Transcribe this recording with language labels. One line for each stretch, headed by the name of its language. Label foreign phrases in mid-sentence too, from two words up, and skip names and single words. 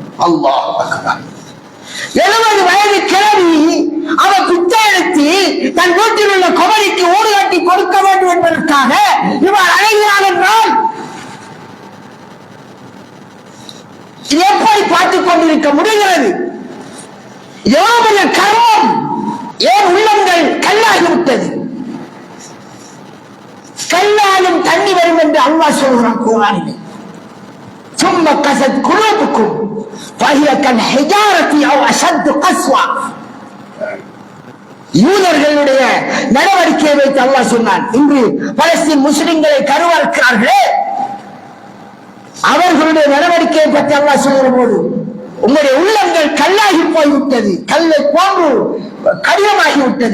Tamil: அல்லாஹ் 70 வயது கிழவி அவன் பிச்சை எடுத்து தன் வீட்டில் உள்ள குமரிக்கு ஊடு கட்டி கொடுக்க வேண்டும் என்பதற்காக இவன் அழைகிறான் என்றால் இது எப்படி பார்த்துக் கொண்டிருக்க முடிகிறது? எவ்வளவு கர்மம்! ஏன் உள்ளங்கள் கல்லாகிவிட்டது? கல்லாலும் தண்ணி வரும் என்று அல்லாஹ் சொல்கிறான் குர்ஆனிலே.
Arabic: ثم قست قلوبكم فهي كالحجارة أو أشد قسوة.
Tamil: யூதர்களுடைய நடவடிக்கையை வைத்து அல்லாஹ் சொன்னான், இன்று பலஸ்தீன் முஸ்லிம்களை கருவறுக்கிறார்களே, அவர்களுடைய நடவடிக்கையை பற்றி அல்லாஹ் சொல்கிற போது உங்களுடைய உள்ளங்கள் கல்லாகி போய்விட்டது, கல்லை போன்று கடினமாகிவிட்டது.